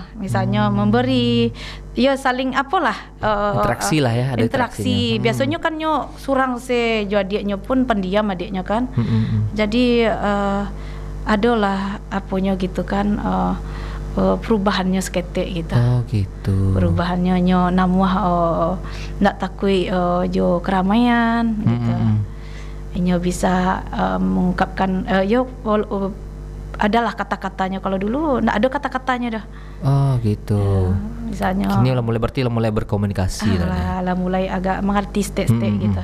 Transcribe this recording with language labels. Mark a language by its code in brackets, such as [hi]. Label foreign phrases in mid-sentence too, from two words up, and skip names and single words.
[id] Misalnya memberi, saling interaksi lah ya, ada interaksi. [min] Biasanya kan surang adiknya pun pendiam adiknya kan. [id] Jadi adalah gitu kan, perubahannya seketik gitu. Oh gitu. [min] Perubahannya namuah ndak takui jo keramaian gitu. [id] Bisa mengungkapkan adalah kata-katanya. Kalau dulu ndak ada kata-katanya dah. Oh gitu. Misalnya kini mulai berkomunikasi lah mulai agak mengerti state-state gitu.